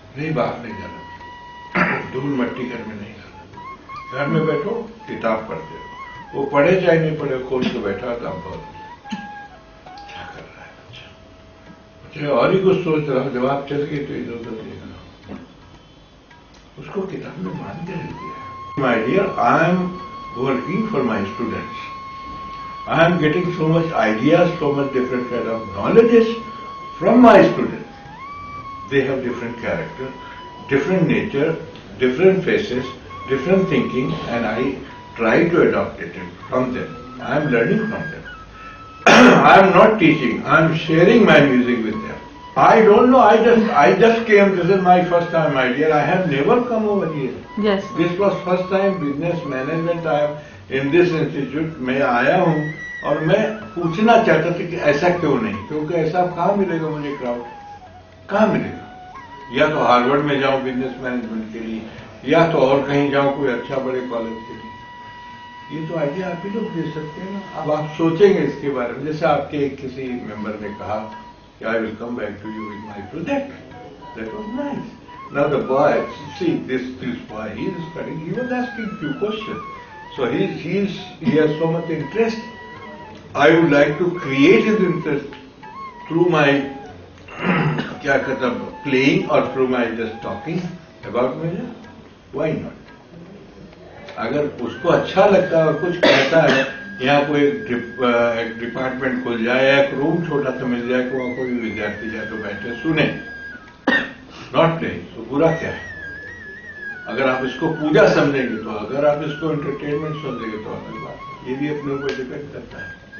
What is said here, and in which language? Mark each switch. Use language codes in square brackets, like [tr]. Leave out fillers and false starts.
[hi] नहीं, बाहर नहीं जाना, धूल मट्टी घर में नहीं जाना, घर में बैठो किताब पढ़ते हो, वो पढ़े चाहे नहीं पढ़े, खोल के बैठा था, बहुत क्या कर रहा है बच्चा, और ही कुछ सोच रहा हूं, जब आप चल गए तो इधर उधर देखना, उसको किताब में बांध के रख दिया। [en] My dear, I am working for my students, I am getting so much ideas, so much different kind of knowledges from my students. They have different character, different nature, different faces, different thinking, and I try to adopt it from them. I am learning from them. I am not teaching, I am sharing my music with them. I don't know, I just came, this is my first time, my dear. I have never come over here. Yes. This was first time business management I am in this institute [hi] में आया हूं, और मैं पूछना चाहता था कि ऐसा क्यों नहीं, क्योंकि ऐसा कहां मिलेगा मुझे क्राउड, कहां मिलेगा? या तो हार्वर्ड में जाऊं बिजनेस मैनेजमेंट के लिए, या तो और कहीं जाऊं कोई अच्छा बड़े कॉलेज के लिए। ये तो आइडिया आप ही लोग दे सकते हैं ना। अब आप सोचेंगे इसके बारे में, जैसे आपके किसी मेंबर ने कहा कि [en] I will come back to you with my project, that was nice. Now the boy, see this boy, he is studying, he was asking few question, so he has so much interest. I would like to create his interest through my [hi] क्या कहता [en] playing or through my just talking about music. Why not? [hi] अगर उसको अच्छा लगता है, कुछ कहता है, यहाँ कोई एक डिपार्टमेंट खुल जाए या एक रूम छोटा सा मिल जाए, वहां कोई विद्यार्थी जाए तो बैठे सुने, [en] not playing, [hi] तो बुरा क्या है? अगर आप इसको पूजा समझेंगे तो, अगर आप इसको एंटरटेनमेंट समझेंगे तो अलग बात है। ये भी अपने ऊपर डिपेंड करता है।